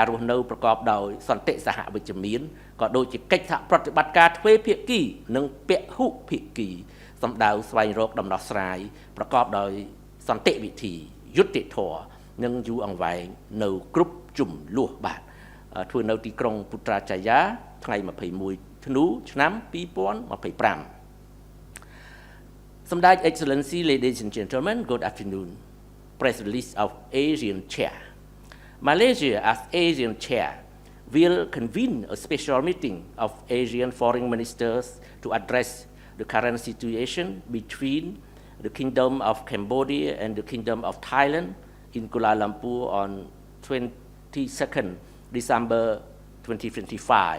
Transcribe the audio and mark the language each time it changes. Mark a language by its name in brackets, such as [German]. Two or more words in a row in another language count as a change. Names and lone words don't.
[Khmer] រស់នៅប្រកបដោយសន្តិសហវិជ្ជមានក៏ដូចជាកិច្ចសហប្រតិបត្តិការទ្វេភាគីនិងពហុភាគីសម្ដៅស្វែងរកដំណោះស្រាយប្រកបដោយសន្តិវិធីយុត្តិធម៌និងយូរអង្វែងនៅគ្រប់ជំនួសបាទធ្វើនៅទីក្រុងពុត្រាចាយាថ្ងៃ21ធ្នូឆ្នាំ2025 Somdaj [English] Excellency, ladies and gentlemen, good afternoon. Press release of ASEAN Chair. Malaysia, as ASEAN Chair, will convene a special meeting of ASEAN foreign ministers to address the current situation between the Kingdom of Cambodia and the Kingdom of Thailand in Kuala Lumpur on 22nd December 2025.